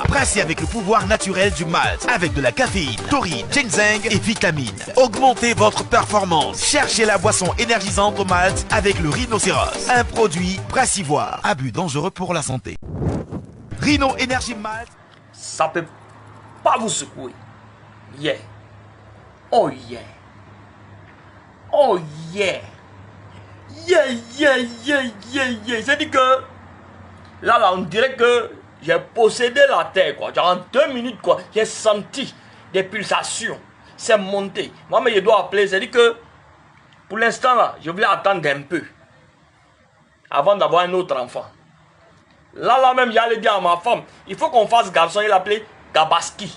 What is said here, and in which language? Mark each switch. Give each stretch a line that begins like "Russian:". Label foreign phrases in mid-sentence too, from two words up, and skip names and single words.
French: Brassé avec le pouvoir naturel du malt. Avec de la caféine, taurine, ginseng et vitamines. Augmentez votre performance. Cherchez la boisson énergisante au malt avec le rhinocéros. Un produit Brassivoire. Abus dangereux pour la santé. Rhino Energy Malt. Ça peut pas vous secouer.
English: Yeah. Oh yeah. Oh yeah. Yeah, yeah, yeah, yeah, yeah.
French: C'est-à-dire que là, on dirait que j'ai possédé la terre, quoi. Genre, en 2 minutes, quoi, j'ai senti des pulsations. C'est monté. Moi, mais je dois appeler. C'est-à-dire que, pour l'instant, là, je voulais attendre un peu. Avant d'avoir un autre enfant. Là même, j'allais dire à ma femme, il faut qu'on fasse garçon.